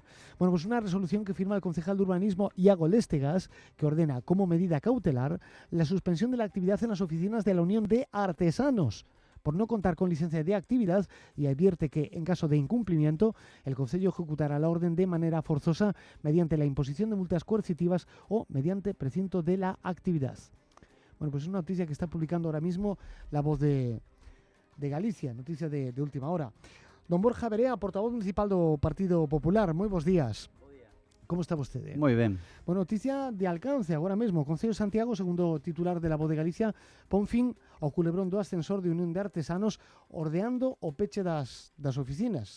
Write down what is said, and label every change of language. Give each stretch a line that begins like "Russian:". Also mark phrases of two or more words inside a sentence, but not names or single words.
Spanish: Bueno, pues una resolución que firma el concejal de urbanismo Iago Lestegas, que ordena como medida cautelar la suspensión de la actividad en las oficinas de la Unión de Artesanos por no contar con licencia de actividad, y advierte que, en caso de incumplimiento, el Concello ejecutará la orden de manera forzosa mediante la imposición de multas coercitivas o mediante precinto de la actividad. Bueno, pues es una noticia que está publicando ahora mismo La Voz de Galicia, noticia de última hora.
Galician: Don Borja Verea, portavoz municipal do Partido Popular, moi bons días. Como está vostede? Moi ben. Bueno, noticia de alcance agora mesmo. O Concello de Santiago, segundo titular de La Voz de Galicia, pon fin ao culebrón do ascensor de Unión de Artesanos ordeando o peche das oficinas.